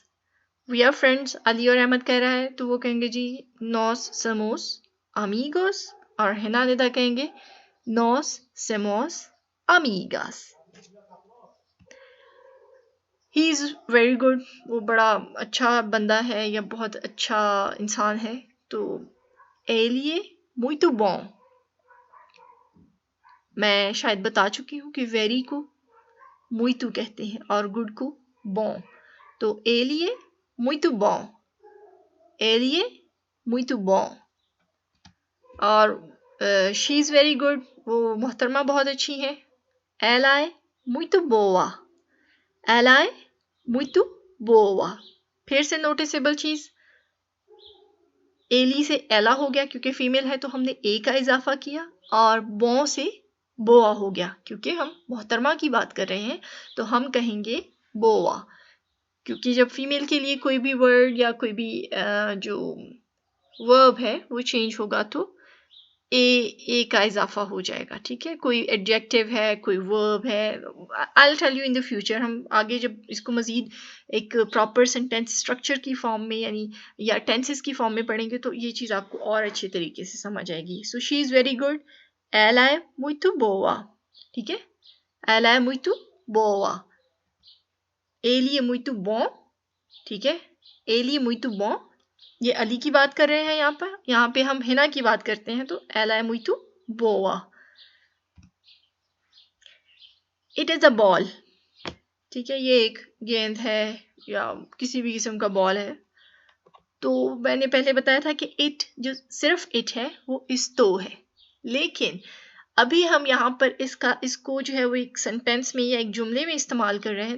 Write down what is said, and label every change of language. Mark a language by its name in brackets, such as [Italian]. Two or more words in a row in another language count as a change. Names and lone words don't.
[English] we are friends, [Hindi] अली और अहमद कह रहा है तो वो कहेंगे जी [Portuguese] nós somos amigos, [Hindi] और हिना निदा कहेंगे [Portuguese] nós somos amigas. [English] he is very good, [Hindi] वो बड़ा अच्छा बंदा है या बहुत अच्छा इंसान है। [Portuguese] तो एलिए muito bom, [Hindi] मैं शायद बता चुकी हूँ कि वेरी को muito कहते हैं और गुड को bom। [Portuguese] तो एलिए muito bom, एलिए muito bom। [Hindi] और [English] she is very good, [Hindi] वो मोहतरमा बहुत अच्छी है। [Portuguese] ela é muito boa, ela é muito boa। [Hindi] फिर से नोटिसेबल चीज, एली से एला हो गया क्योंकि फीमेल है तो हमने ए का इजाफा किया, और बो से बोआ हो गया क्योंकि हम मोहतरमा की बात कर रहे हैं, तो हम कहेंगे बोआ। क्योंकि जब फीमेल के लिए कोई भी वर्ड या कोई भी जो वर्ब है वो चेंज होगा तो ए का इजाफा हो जाएगा। ठीक है, कोई एडजेक्टिव है, कोई वर्ब है, [English] I will tell you in the future, [Hindi] हम आगे जब इसको मजीद एक [English] proper sentence structure [Hindi] की फॉर्म में यानी या टेंसेस की फॉर्म में पढ़ेंगे तो ये चीज़ आपको और अच्छे तरीके से समझ आएगी। [English] so she is very good, [Portuguese] ela é muito boa। [Hindi] ठीक है, [Portuguese] ela é muito boa, ele é muito bom। [Hindi] ठीक है, [Portuguese] ele é muito bom, [Hindi] ये अली की बात कर रहे हैं यहाँ पे हम हिना की बात करते हैं, तो [Portuguese] ela é muito boa। [English] It is a ball, [Hindi] ठीक है, ये एक गेंद है या किसी भी किस्म का बॉल है। तो मैंने पहले बताया था कि इट जो सिर्फ इट है वो इस तो है, लेकिन अभी हम यहाँ पर इसको जो है वो एक सेंटेंस में या एक जुमले में इस्तेमाल कर रहे हैं।